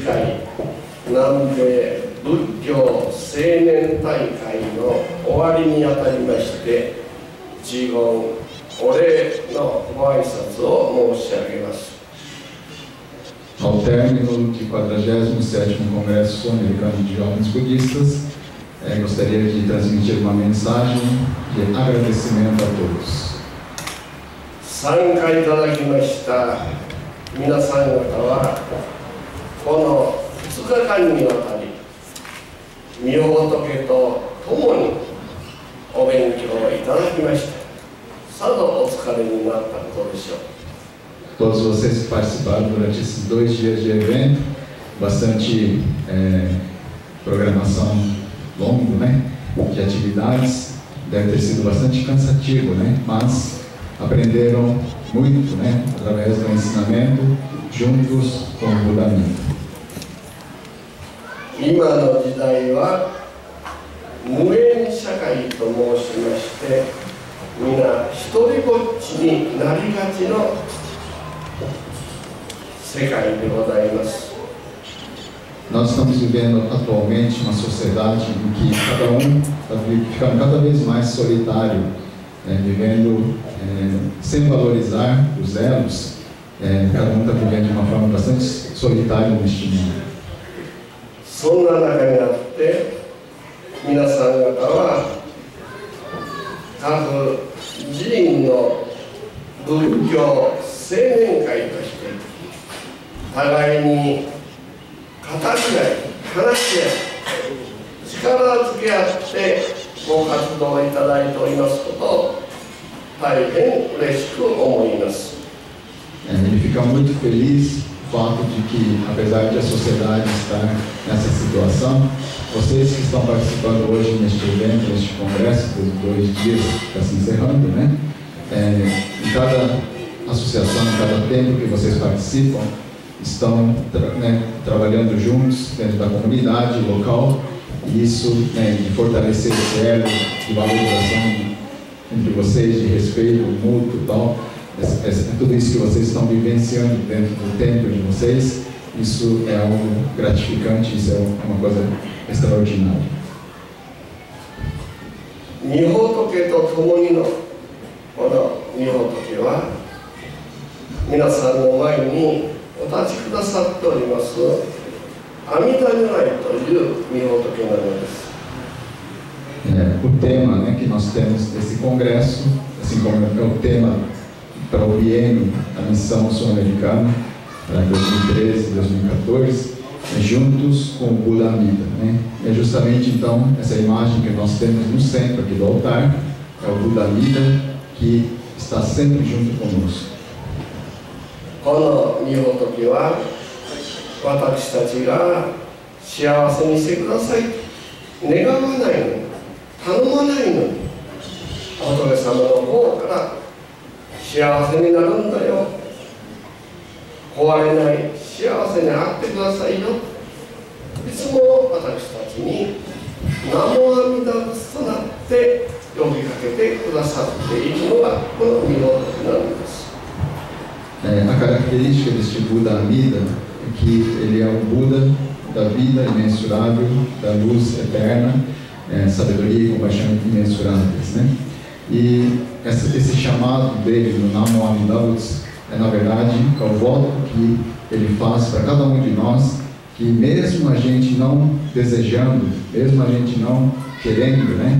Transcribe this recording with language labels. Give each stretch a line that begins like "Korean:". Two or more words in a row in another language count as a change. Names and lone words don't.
Japanese: 回南米仏教青年大会の終わりにあたりまして、一言お礼のご挨拶を申し上げます。
Portuguese: Ao término de 47º Congresso Sul-Americano de Jovens Budistas, gostaria de transmitir uma mensagem de agradecimento a todos.
Japanese: 参加いただきました皆さん方は、この2日間にわたり、御仏と共にお勉強をいただきました。さぞお疲れになったことでしょう。
Portuguese: Todos vocês que participaram durante esses 2 dias de evento, bastante programação longa, né, de atividades, deve ter sido bastante cansativo, né, mas aprenderam muito, né, através do ensinamento, juntos com o Buda Mita.
Japanese: 今の時代は無縁社会と申しまして、皆一人ぼっちになりがちの世界でございます。
Portuguese: Nós estamos vivendo atualmente uma sociedade em que cada um está ficando cada vez mais solitário, vivendo sem valorizar os elos, cada um está vivendo de uma forma bastante solitária neste mundo.
Japanese: そんな中にあって皆さん方は各寺院の仏教青年会として互いに語り合い話し合い力づけ合ってご活動いただいておりますことを大変嬉しく思います。
Portuguese: Ele fica muito feliz o fato de que, apesar de a sociedade estar nessa situação, vocês que estão participando hoje neste evento, neste congresso, dos 2 dias que está se encerrando, né? Em cada associação, em cada tempo que vocês participam, estão trabalhando juntos dentro da comunidade local, e isso de fortalecer esse elo de valorização entre vocês, de respeito mútuo e tal. Tudo isso que vocês estão vivenciando dentro do templo de vocês, isso é algo gratificante, isso é uma coisa extraordinária.
Japanese: 御仏と共にのこの御仏は皆さんの前にお立ちくださっております阿弥陀如来という御仏なのです。
Portuguese: O tema, né, que nós temos desse congresso, assim como é o tema para o biênio da missão sul-americana para 2013 e 2014, juntos com o Buda Mita, né? É justamente então essa imagem que nós temos no centro aqui do altar, é o Buda Mita que está sempre junto conosco.
Japanese: この御仏は私たちが幸せにしてください願わないのに頼まないのに仏様の方から幸せになるんだよ、壊れない幸せにあってくださいよ、いつも私たちに南無阿弥陀仏となって呼びかけてくださっているのがこの御仏なんです。
Portuguese: A característica deste Buda Amida é que ele é o Buda da vida imensurável, da luz eterna, sabedoria e compaixão imensuráveis, né? E esse chamado dele no Namo Amida Butsu é, na verdade, o voto que ele faz para cada um de nós, que mesmo a gente não desejando, mesmo a gente não querendo, né?